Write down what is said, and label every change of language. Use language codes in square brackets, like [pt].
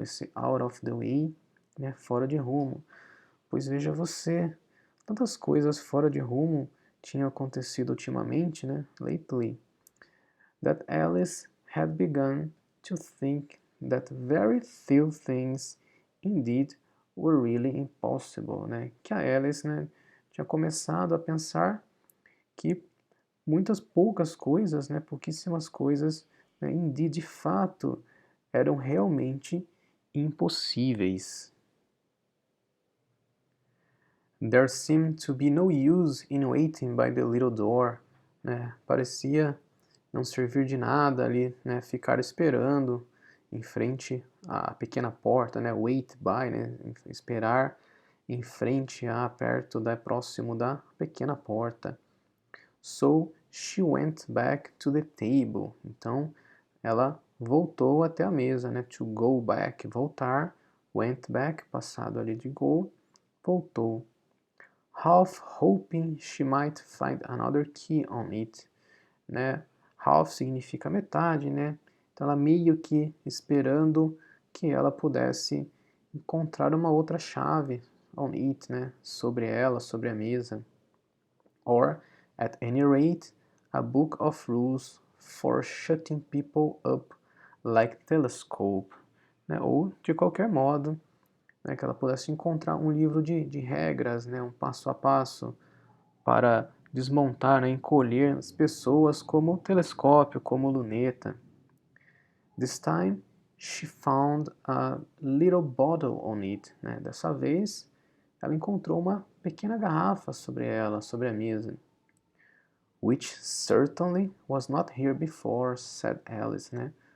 [pt] Esse [en] out of the way, [pt] né? Fora de rumo. Pois veja você, tantas coisas fora de rumo tinha acontecido ultimamente, né? [en] Lately, that Alice had begun to think that very few things indeed were really impossible, né? [pt] Que a Alice, né, tinha começado a pensar que muitas poucas coisas, né, pouquíssimas coisas, né, indeed, de fato, eram realmente impossíveis. [en] There seemed to be no use in waiting by the little door, né? [pt] Parecia não servir de nada ali, né? Ficar esperando em frente à pequena porta, né? [en] Wait by, [pt] né? Esperar em frente a, perto da, próximo da pequena porta. [en] So she went back to the table. [pt] Então ela voltou até a mesa, né? [en] To go back, [pt] voltar. [en] Went back, [pt] passado ali de go, voltou. [en] Half hoping she might find another key on it, né? [pt] Half significa metade, né? Então ela meio que esperando que ela pudesse encontrar uma outra chave on it, né? Sobre ela, sobre a mesa. [en] Or, at any rate, a book of rules for shutting people up like telescope, né? [pt] Ou, de qualquer modo, né, que ela pudesse encontrar um livro de regras, né, um passo a passo para desmontar, né, encolher as pessoas como telescópio, como luneta. [en] This time she found a little bottle on it, né? [pt] Dessa vez ela encontrou uma pequena garrafa sobre ela, sobre a mesa. [en] Which certainly was not here before, said Alice, né?